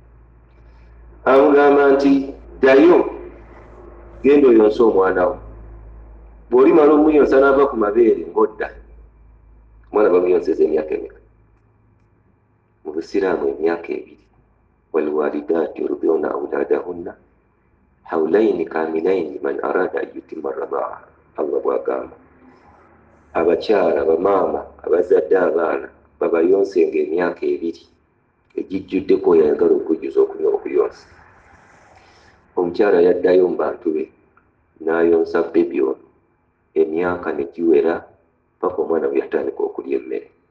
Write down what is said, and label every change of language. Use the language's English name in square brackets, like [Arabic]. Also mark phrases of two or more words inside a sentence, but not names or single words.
[Ganda] Amugamba nti ddayo genda oyonse omwana wo, bw'olimala omuyonsa n'ava ku mabeere ng'odda. Omwana bamuyonseza emyaka emeka? Mu Busiraamu emyaka 2. [Arabic] والوالدات يرضعن أولادهن حولين كاملين لمن أراد أن يتم الرضاعة. [Ganda] Allah bw'agamba abakyala bamaama abazadde abaana babayonsenga emyaka 2 egijjuddeko oyayagala okujjuza okuyonsa. Omukyala yaddayo mu bantu be n'ayonsa bebi ono, emyaka ne giwera paka omwana bwe yatandika okulya emmere.